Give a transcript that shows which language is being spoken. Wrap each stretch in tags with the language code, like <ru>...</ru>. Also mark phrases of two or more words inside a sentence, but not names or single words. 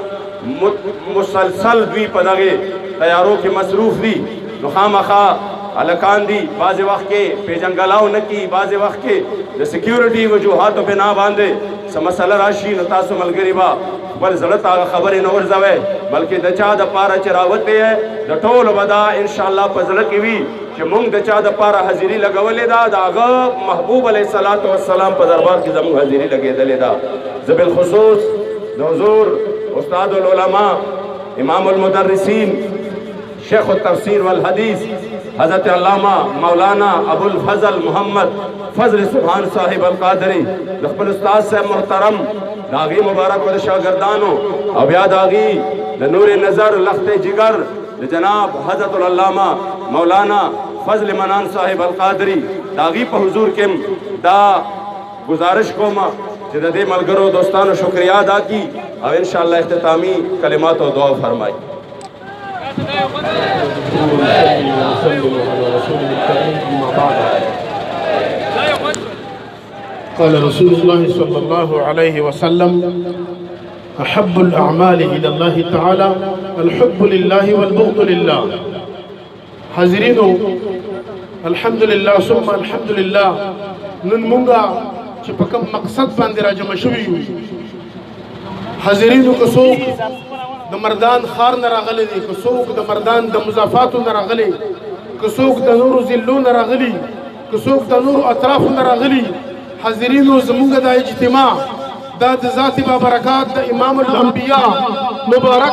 <ps>مسلسل دوی په دغې تیارو کې مصروف دي نو خامخا هلکان دي بعضې وخت کې پیژنګلاو نه کي بعضې وخت کې د سیکیورټي وجوهاتو بنا باندې څه مسله راشي نو تاسو ملګري به خپل زړه ته هغه خبرې نه ورځوئ بلکې د چا دپاره چې راوتې یې د ټولو به دا انشاءالله په زړه کې وي چې موږ د چا دپاره حاضري لګولې ده د هغه محبوب</ps> <ar>علیه الصلاة والسلام</ar> <ps>په دربار کې زموږ حاضري لګېدلې ده زه بالخصوص د حضور استاد العلماء امام المدرسین شیخ التفسیر والحدیث حضرت علامہ مولانا ابو الفضل محمد فضل سبحان صاحب القادری د خپل استاد صاحب محترم د هغې مبارک و د شاګردانو او بیا د هغې د نور نظر لخت جگر د جناب حضرت العلامہ مولانا فضل منان صاحب القادری د هغې په حضور کې دا گزارش کوم چې د دې ملګرو دوستانو شکریہ ادا کی او انشاءاللہ</ps> <ur>اختتامی کلمات و دعا فرمائی</ur> <ar>قال رسول الله صلى الله عليه وسلم أحب الأعمال إلى الله تعالى الحب لله والبغض لله حاضرين الحمد لله ثم الحمد لله</ar> <ps>نن مونږه چې په کوم مقصد باندې راجمع شوي یو حاضرینو که څوک د مردان ښار نه راغلی دی که څوک د مردان د مضافاتو نه راغلی که څوک د نورو ضلعو نه راغلي که څوک د نورو اطرافو نه راغلي حاضرینو زمونږ د اجتماع دا د ذات بابرکات د امام الانبیاء مبارک</ps>